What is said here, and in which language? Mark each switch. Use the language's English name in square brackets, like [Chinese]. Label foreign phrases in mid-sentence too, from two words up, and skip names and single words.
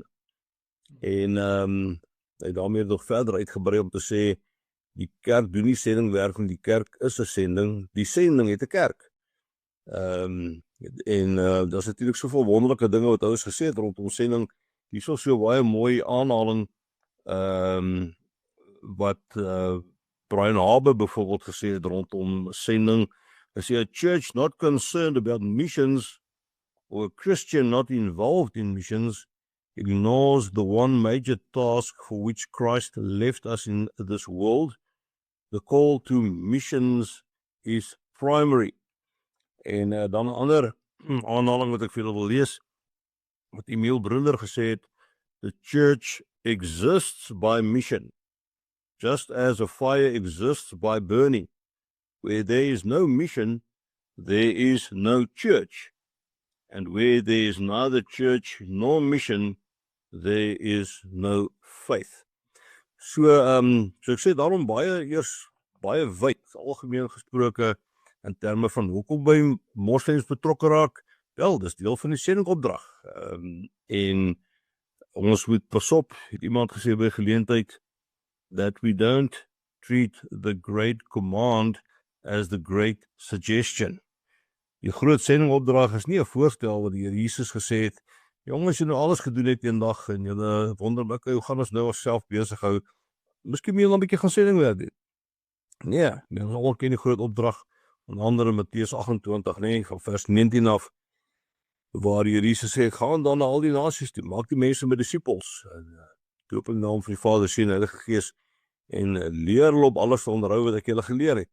[Afrikaans] En hy het daarmee nog verder uitgebrei om te sê die kerk doen nie sendingwerk nie, die kerk is 'n sending, die sending het 'n kerk. Daar's natuurlik soveel wonderlike dinge wat ouers gesê het rondom sending. Hierso so baie mooi aanhaling wat Brian Harbour byvoorbeeld gesê het rondom sending. Hy sê [English] a church not concerned about missions or a Christian not involved in missions ignores the one major task for which Christ left us in this world. The call to missions is primary. [Afrikaans] En dan 'n ander aanhaling wat ek vir julle wil lees, wat Emil Brunner gesê het, [English] the church exists by mission, just as a fire exists by burning. Where there is no mission, there is no church. And where there is neither church nor mission, there is no faith. [Afrikaans] So ek sê daarom baie wyd, algemeen gesproke, in terme van hoekom by moslems betrokke raak, wel, dis deel van die sendingopdrag. En ons moet pas op, het iemand gesê by geleentheid, [English] that we don't treat the great command as the great suggestion. [Afrikaans] Die groot sendingopdrag is nie 'n voorstel wat die Here Jesus gesê het, jongens, jy nou alles gedoen het eendag, en julle wonder, hoe gaan ons nou onsself besig hou, miskien moet jy nog 'n bietjie gaan sendingwerk doen. Nee, ons almal ken die groot opdrag, onder andere Matteus 28, nee, van vers 19 af, waar die Here Jesus sê, gaan dan na al die nasies toe, maak die mense met disippels, doop in die naam van die Vader, Seun en Heilige Gees, en leer hulle op alles te onderhou wat ek julle geleer het.